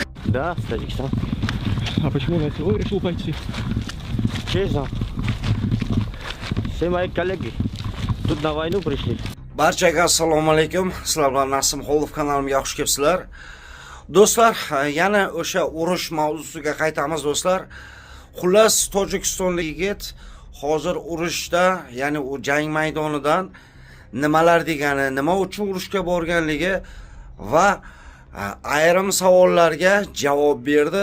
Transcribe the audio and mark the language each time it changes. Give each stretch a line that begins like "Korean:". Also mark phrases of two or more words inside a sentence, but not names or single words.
Russian: Да, с Таджикистана. А почему на СВО решил пойти? Честно. Все мои коллеги тут на войну пришли.
Uzbek: Barchaga assalomu alaykum. Sizlar bilan Nasim Xolov kanalimga xush kelibsizlar. Do'stlar, yana o'sha urush mavzusiga qaytamiz do'stlar. Xullas, Tojikistonlik yigit hozir urushda, ya'ni u jang maydonidan nimalar degani, nima uchun urushga borganligi va ayrim savollarga javob berdi.